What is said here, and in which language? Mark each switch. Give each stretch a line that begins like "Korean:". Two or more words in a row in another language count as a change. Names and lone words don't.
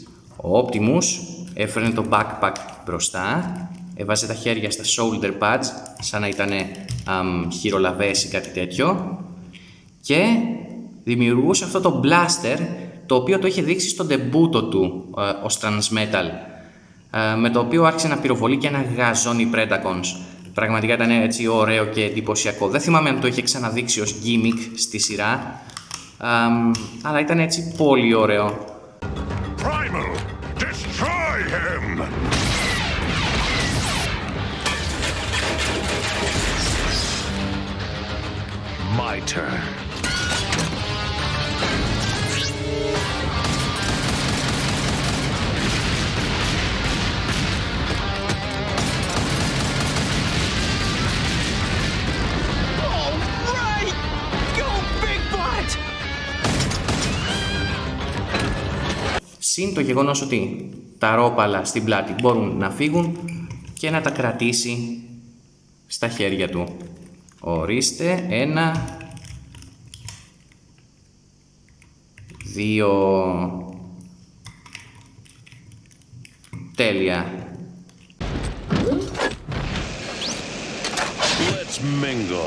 Greek: Ο Optimus έφερνε το backpack μπροστά, έβαζε τα χέρια στα
English: shoulder pads
Greek: σαν να ήταν χειρολαβές ή κάτι τέτοιο και δημιουργούσε αυτό το blaster, το οποίο το είχε δείξει στον ντεμπούτο του ως Transmetal, με το οποίο άρχισε να πυροβολεί και να γαζώνει Predacons. Πραγματικά ήταν έτσι ωραίο και εντυπωσιακό. Δεν θυμάμαι αν το είχε ξαναδείξει ως gimmick στη σειρά, αλλά ήταν έτσι πολύ ωραίο.
English: Primal, destroy him! My turn.
Greek: Συν το γεγονός ότι τα ρόπαλα στην πλάτη μπορούν να φύγουν και να τα κρατήσει στα χέρια του. Ορίστε, 1, 2. Τέλεια.
English: Let's mingle.